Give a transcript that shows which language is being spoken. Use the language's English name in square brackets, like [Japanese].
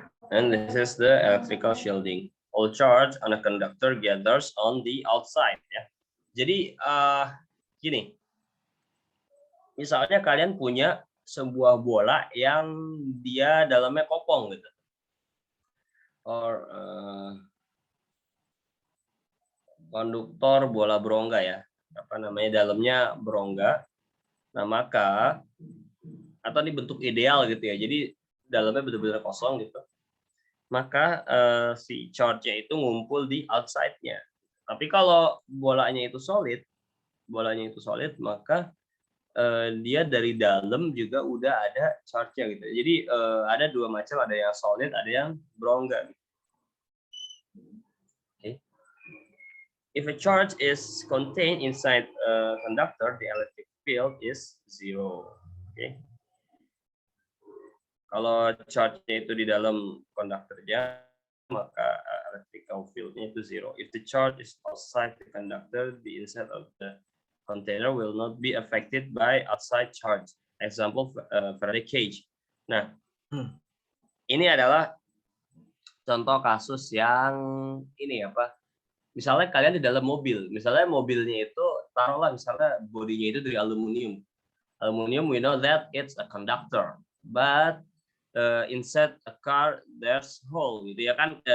[English] And this is the electrical shielding. All charge on a conductor gathers on the outside ya. [Indonesian] Jadi gini, misalnya kalian punya sebuah bola yang dia dalamnya kopong gitu, or konduktor bola berongga ya, apa namanya, dalamnya berongga. Nah maka, atau ini bentuk ideal gitu ya, jadi dalamnya benar-benar kosong gitu, maka si charge-nya itu ngumpul di outside-nya. Tapi kalau bolanya itu solid, maka dia dari dalam juga udah ada charge-nya gitu. Jadi ada dua macam, ada yang solid, ada yang berongga. Okay. [English] If a charge is contained inside a conductor, the electric field is 0. Okay. [Indonesian] Kalau charge-nya itu di dalam konduktornya, maka electrical field-nya itu 0. [English] If the charge is outside the conductor, the inside of the container will not be affected by outside charge. Example, Faraday cage. [Indonesian] Nah, ini adalah contoh kasus yang ini apa? Misalnya kalian di dalam mobil, misalnya mobilnya itu taruhlah misalnya bodinya itu dari aluminium. [English] Aluminium, we know that it's a conductor, but inside a car there's hole [Indonesian] gitu ya kan.